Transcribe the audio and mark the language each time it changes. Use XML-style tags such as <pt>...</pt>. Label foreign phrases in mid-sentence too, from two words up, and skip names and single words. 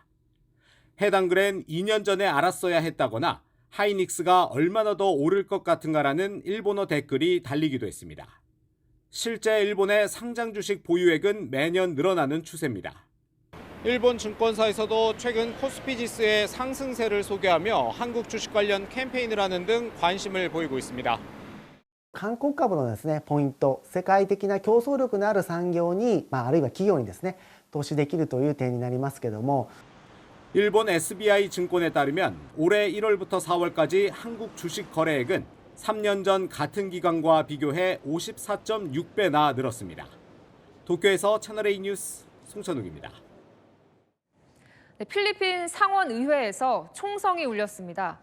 <ko>해당 글엔 2년 전에 알았어야 했다거나 하이닉스가 얼마나 더 오를 것 같은가라는 일본어 댓글이 달리기도 했습니다. 실제 일본의 상장 주식 보유액은 매년 늘어나는 추세입니다. 일본 증권사에서도 최근 코스피 지수의 상승세를 소개하며 한국 주식 관련 캠페인을 하는 등 관심을 보이고 있습니다.</ko> <ja>韓国株のですね、ポイント、世界的な競争力のある産業に、あるいは企業にですね、投資できるという点になりますけども、</ja> <ko>일본 SBI 증권에 따르면 올해 1월부터 4월까지 한국 주식 거래액은 3년 전 같은 기간과 비교해 54.6배나 늘었습니다. 도쿄에서 채널A 뉴스 송찬욱입니다. 네, 필리핀 상원의회에서 총성이 울렸습니다.</ko>